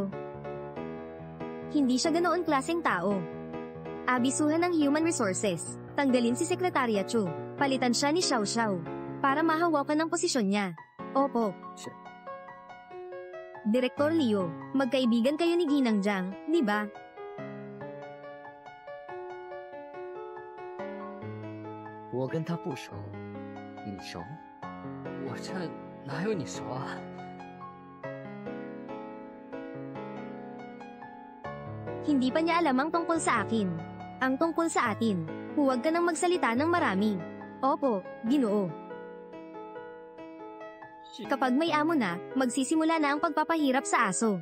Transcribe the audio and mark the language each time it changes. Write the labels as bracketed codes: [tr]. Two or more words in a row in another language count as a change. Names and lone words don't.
[tl] Hindi siya ganoon klaseng tao. Abisuhan ng [en] Human Resources. [tl] Tanggalin si Sekretarya Chu. Palitan siya ni Xiao Xiao. Para mahawakan ang posisyon niya. Opo. Direktor Leo, magkaibigan kayo ni Ginang Jiang, di ba? [zh] 我跟他不熟，你熟？我这哪有你熟啊？ [tl] Hindi pa niya alam ang tungkol sa akin. Ang tungkol sa atin. Huwag ka nang magsalita ng marami. Opo, Ginoo. Kapag may amo na, magsisimula na ang pagpapahirap sa aso.